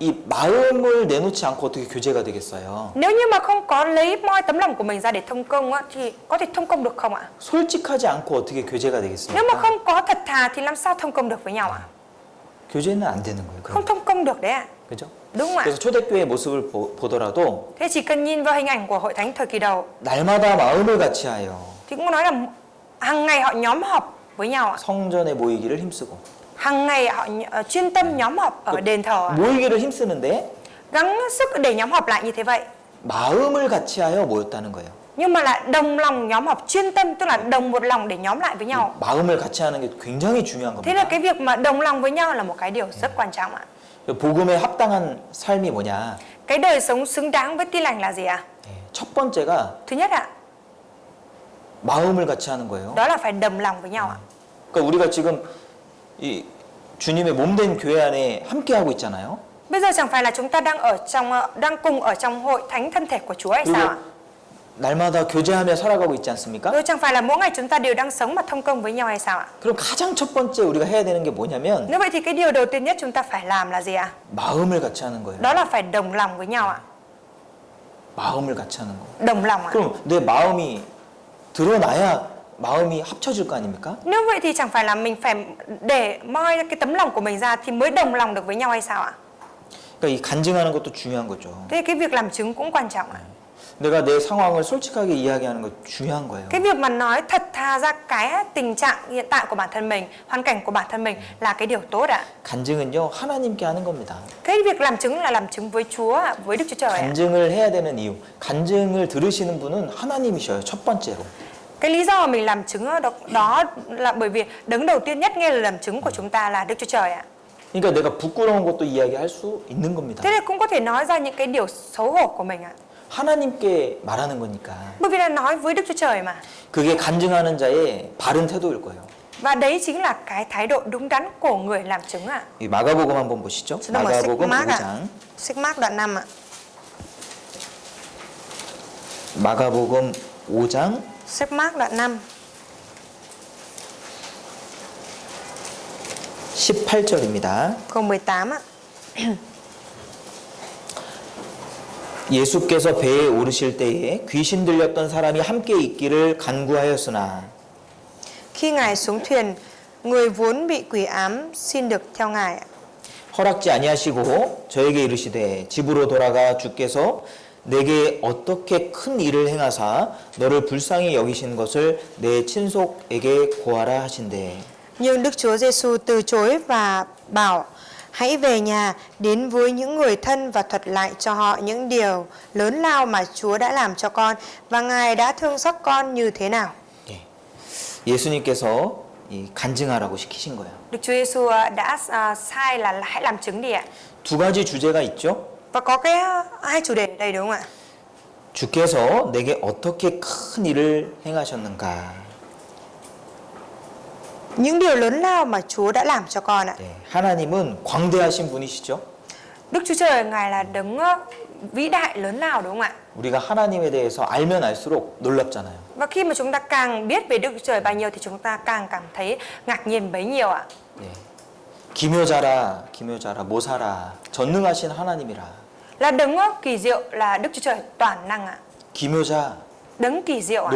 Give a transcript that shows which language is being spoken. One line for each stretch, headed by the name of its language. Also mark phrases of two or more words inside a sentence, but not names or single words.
Korean: 이 마음을 내놓지 않고 어떻게 교제가 되겠어요?
Vietnamese: Nếu như mà không có lấy moi tấm lòng của mình ra để thông công á thì có thể thông công được không ạ?
Korean: 솔직하지 않고 어떻게 교제가
Vietnamese: Nếu mà
Korean: 되겠습니까?
Vietnamese: không có thật thà thì làm sao thông công được với nhau ạ?
Korean: 교제는 안 되는 거예요.
Vietnamese: Không
Korean: 그럼.
Vietnamese: thông công được đấy ạ.
Korean: 그죠?
Vietnamese: Đúng không ạ?
Korean: 그래서 초대교회 모습을 보더라도
Vietnamese: Thế chỉ cần nhìn vào hình ảnh của hội thánh thời kỳ đầu
Korean: 날마다 마음을 같이하여
Vietnamese: thì cũng nói là hàng ngày họ nhóm họp với nhau ạ.
Korean: 성전에 모이기를 힘쓰고
Vietnamese: Hàng ngày họ chuyên tâm nhóm họp ở đền thờ ạ.
Korean: 모이기를 힘쓰는데
Vietnamese: Gắng sức để nhóm họp lại như thế vậy.
Korean: 마음을 같이하여 모였다는 거예요.
Vietnamese: Nhưng mà lại đồng lòng nhóm họp chuyên tâm, tức là đồng một lòng để nhóm lại với nhau.
Korean: 마음을 같이하는 게 굉장히 중요한
Vietnamese: Thế là
Korean: 겁니다.
Vietnamese: cái việc mà đồng lòng với nhau là một cái điều rất quan trọng ạ.
Korean: 복음에 합당한 삶이 뭐냐?
Vietnamese: Cái đời sống xứng đáng với tin lành là gì ạ?
Korean: 첫 번째가
Vietnamese: Thứ nhất ạ,
Korean: 마음을 같이하는 거예요.
Vietnamese: đó là phải đồng lòng với nhau ạ.
Korean: 그러니까 우리가 지금 이 주님의 몸된 교회 안에 함께 하고 있잖아요.
Vietnamese: Bây giờ chẳng phải là chúng ta đang cùng ở trong hội thánh thân thể của Chúa hay sao
Korean: 그리고
Vietnamese: ạ?
Korean: 날마다 교제하며 살아가고 있지 않습니까?
Vietnamese: Rồi chẳng phải là mỗi ngày chúng ta đều đang sống mà thông công với nhau hay sao ạ?
Korean: 그럼 가장 첫 번째 우리가 해야 되는 게 뭐냐면
Vietnamese: Nếu vậy thì cái điều đầu tiên nhất chúng ta phải làm là gì ạ?
Korean: 마음을 같이 하는 거예요.
Vietnamese: Đó là phải đồng lòng với nhau ạ.
Korean: 마음을 같이 하는 거.
Vietnamese: Đồng lòng ạ.
Korean: 그럼 내 마음이 드러나야 마음이 합쳐질 거 아닙니까?
Vietnamese: Nếu vậy thì chẳng phải là mình phải để moi cái tấm lòng của mình ra thì mới đồng lòng được với nhau hay sao ạ?
Korean: 그러니까 이 간증하는 것도 중요한 거죠.
Vietnamese: Thế cái việc làm chứng cũng quan trọng ạ.
Korean: 내가 내 상황을 솔직하게 이야기하는 거 중요한 거예요.
Vietnamese: Cái việc mà nói thật thà ra cái tình trạng hiện tại của bản thân mình, hoàn cảnh của bản thân mình là cái điều tốt ạ.
Korean: 간증은요 하나님께 하는 겁니다.
Vietnamese: Cái việc làm chứng là làm chứng với Chúa ạ, với Đức Chúa Trời ạ.
Korean: 간증을 해야 되는 이유, 간증을 들으시는 분은 하나님이셔요. 첫 번째로.
Vietnamese: Cái lý do mà mình làm chứng đó là bởi vì đấng đầu tiên nhất nghe lời làm chứng của chúng ta là Đức Chúa Trời ạ.
Korean: 그러니까 내가 부끄러운 것도 이야기할 수 있는 겁니다.
Vietnamese: Thế nên cũng có thể nói ra những cái điều xấu hổ của mình ạ.
Korean: 하나님께 말하는 거니까.
Vietnamese: Bởi vì là nói với Đức Chúa Trời mà.
Korean: 그게 간증하는 자의 바른 태도일 거예요.
Vietnamese: Và đấy chính là cái thái độ đúng đắn của người làm chứng ạ.
Korean: 이 마가복음 한번 보시죠.
Vietnamese: Chúng ta mở sách
Korean: 마가복음
Vietnamese: Mác
Korean: 5장.
Vietnamese: ạ. Sách Mác đoạn 5 ạ.
Korean: 마가복음 5장
Vietnamese: Sách Mác đoạn 5
Korean: 18절입니다.
Vietnamese: câu 18 ạ.
Korean: 예수께서 배에 오르실 때에 귀신 들렸던 사람이 함께 있기를 간구하였으나
Vietnamese: Khi Ngài xuống thuyền, người vốn bị quỷ ám xin được theo Ngài ạ.
Korean: 허락지 아니하시고 저에게 이르시되 집으로 돌아가 주께서 내게 어떻게 큰 일을 행하사 너를 불쌍히 여기신 것을 내 친속에게 고하라 하신대.
Vietnamese: Nhưng Đức Chúa Giêsu từ chối và bảo: hãy về nhà, đến với những người thân và thuật lại cho họ những điều lớn lao mà Chúa đã làm cho con và Ngài đã thương xót con như thế nào.
Korean: 예. 예수님께서 이 간증하라고 시키신 거예요.
Vietnamese: Đức Chúa Giêsu đã sai là hãy làm chứng đi ạ.
Korean: 두 가지 주제가 있죠.
Vietnamese: Và có cái hai chủ đề ở đây đúng không ạ?
Korean: 주께서 내게 어떻게 큰 일을 행하셨는가.
Vietnamese: Những điều lớn lao mà Chúa đã làm cho con ạ.
Korean: 네, 하나님은 광대하신 분이시죠.
Vietnamese: Đức Chúa Trời Ngài là đấng vĩ đại lớn lao đúng không ạ?
Korean: 우리가 하나님에 대해서 알면 알수록 놀랍잖아요.
Vietnamese: Và khi mà chúng ta càng biết về Đức Chúa Trời bao nhiêu thì chúng ta càng cảm thấy ngạc nhiên bấy nhiêu ạ.
Korean: 네. 기묘자라, 기묘자라, 모사라, 전능하신 하나님이라.
Vietnamese: Là đấng kỳ diệu, là Đức Chúa Trời toàn năng ạ.
Korean: 기묘자,
Vietnamese: Đấng kỳ diệu ạ.